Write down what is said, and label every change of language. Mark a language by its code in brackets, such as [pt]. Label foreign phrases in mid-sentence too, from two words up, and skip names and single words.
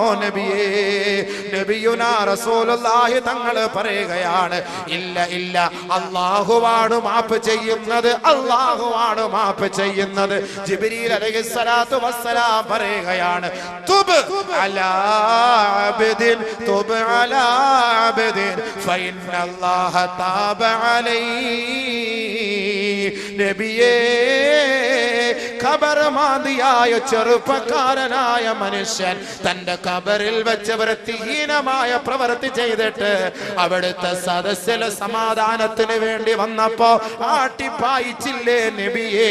[ml] നബിയേ, [ar] نبينا رسول الله [ml] തങ്ങൾ പറയുകയാണ്, ഇല്ല ഇല്ല, അല്ലാഹുവാണ് മാപ്പ് ചെയ്യുന്നത്, അല്ലാഹുവാണ് മാപ്പ് ചെയ്യുന്നത്. [ar] جبريل عليه الصلاة والسلام പറയുകയാണ്, تب على عبد تب على عبد فإن الله تاب عليه. [ml] നബിയേ, ഖബർ മാന്തിയായ ചെറുപ്പക്കാരനായ മനുഷ്യൻ തന്റെ ഖബറിൽ വെച്ച് വൃത്തിഹീനമായ പ്രവൃത്തി ചെയ്തിട്ട് അവിടുത്തെ സദസ്സിലെ സമാധാനത്തിന് വേണ്ടി വന്നപ്പോ ആട്ടിപ്പായിച്ചില്ലേ നബിയേ?